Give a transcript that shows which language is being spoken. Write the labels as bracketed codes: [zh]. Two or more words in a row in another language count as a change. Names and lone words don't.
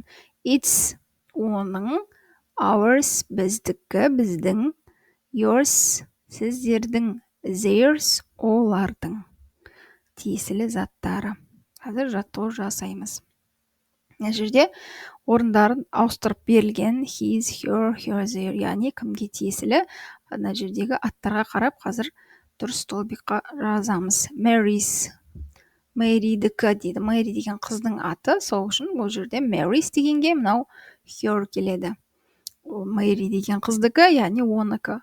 [kk] It's оның. Ours біздікі біздің. Yours сіздердің. Theirs олардың тиесілі заттары. Қазір жаттығу жасаймыз. Мына жерде орындарын ауыстырып берілген. [en] His, her, her, their, [kk] яғни кімге тиесілі. Мына жердегі аттарға қарап қазір дұрыс столбикқа жазамыз. Mary's Мэри'дікі дейді. Мэри деген қыздың аты, сол үшін бұл жерде Mary's дегенге мынау her келеді. Мэри деген қыздікі, яғни оныкі.